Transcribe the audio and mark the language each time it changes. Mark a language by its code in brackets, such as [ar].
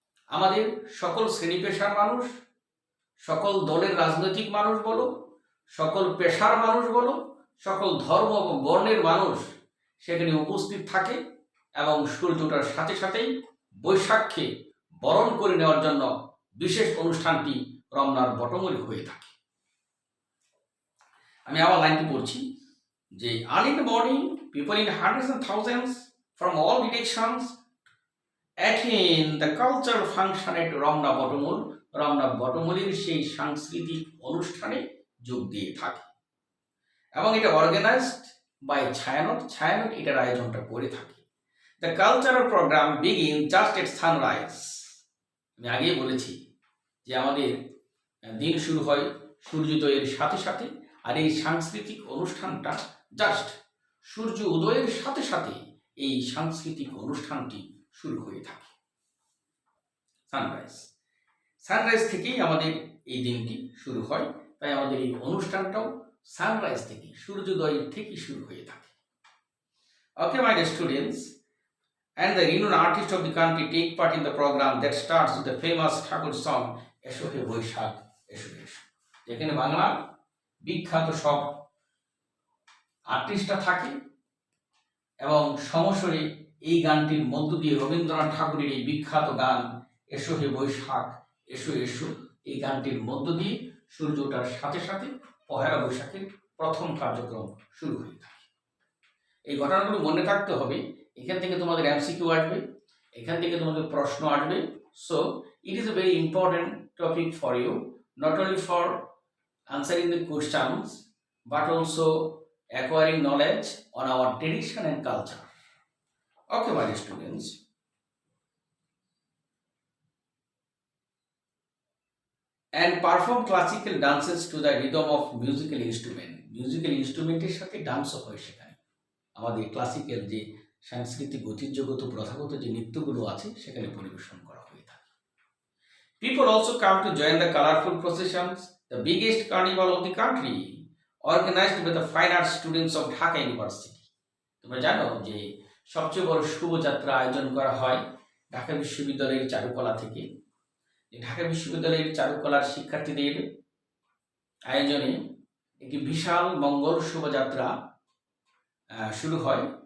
[bn] আমাদের সকল শ্রেণী পেশার মানুষ, সকল দলের রাজনৈতিক মানুষ বলো, সকল পেশার মানুষ বলো, সকল ধর্ম এবং বর্ণের মানুষ সেখানে উপস্থিত থাকে এবং সূর্যটার সাথে সাথেই বৈশাখকে বরণ করে নেওয়ার জন্য বিশেষ অনুষ্ঠানটি রমনার বটমূলে হয়ে থাকে। আমি আবার লাইনটি পড়ছি যে [en] early in the morning, people in hundreds and thousands from all directions attend the cultural function at Ramna Batamul. [bn] Ramna বটমূলের সেই সাংস্কৃতিক অনুষ্ঠানে যোগ দিয়ে থাকে এবং এটা অর্গানাইজড বাই ছায়ানট। ছায়ানট এটার আয়োজনটা করে থাকে। [en] The cultural program begin just at sunrise. [bn] আমি আগেই বলেছি যে আমাদের দিন শুরু হয় সূর্যোদয়ের সাথে সাথে, আর এই সাংস্কৃতিক অনুষ্ঠানটা জাস্ট সূর্য উদয়ের সাথে সাথে এই সাংস্কৃতিক অনুষ্ঠানটি শুরু হয়ে থাকে। সানরাইজ, সানরাইজ থেকেই আমাদের এই দিনটি শুরু হয়, তাই আমাদের এই অনুষ্ঠানটাও সানরাইজ থেকে, সূর্যোদয় থেকে শুরু হয়ে থাকে। [en] Okay, my dear students, and the renowned artists of the country take part in the program that starts with the famous Thakur song [bn] এসো হে বৈশাখ এসো এসো। যেখানে বাংলার বিখ্যাত সব আর্টিস্টরা থাকে এবং সমস্বরে এই গানটির মধ্য দিয়ে রবীন্দ্রনাথ ঠাকুরের এই বিখ্যাত গান এসো হে বৈশাখ এসো এসো, এই গানটির মধ্য দিয়ে সূর্য ওঠার সাথে সাথে পহেলা বৈশাখের প্রথম কার্যক্রম শুরু হয়ে থাকে। এই ঘটনাগুলো মনে রাখতে হবে। এখান থেকে তোমাদের এমসিকিউ আসবে, এখান থেকে তোমাদের প্রশ্ন আসবে। [en] So it is a very important topic for you, not only for answering the questions but also acquiring knowledge on our tradition and culture. Okay, my dear students. And perform classical dances to the rhythm of musical instrument. [bn] Musical instrument এর সাথে ডান্সও হয় সেখানে। আমাদের classical যে সাংস্কৃতিক ঐতিহ্যগত প্রথাগত যে নৃত্যগুলো আছে সেখানে পরিবেশন করা হয়ে থাকে। [en] People also come to join the colorful processions, the biggest carnival of the country, organized by the fine arts students of Dhaka University. [bn] তোমরা জানো যে সবচেয়ে বড় শুভযাত্রা আয়োজন করা হয় ঢাকা বিশ্ববিদ্যালয়ের চারুকলা থেকে। ঢাকা বিশ্ববিদ্যালয়ের চারুকলার শিক্ষার্থীদের আয়োজনে একটি বিশাল মঙ্গল শোভাযাত্রা শুরু হয়।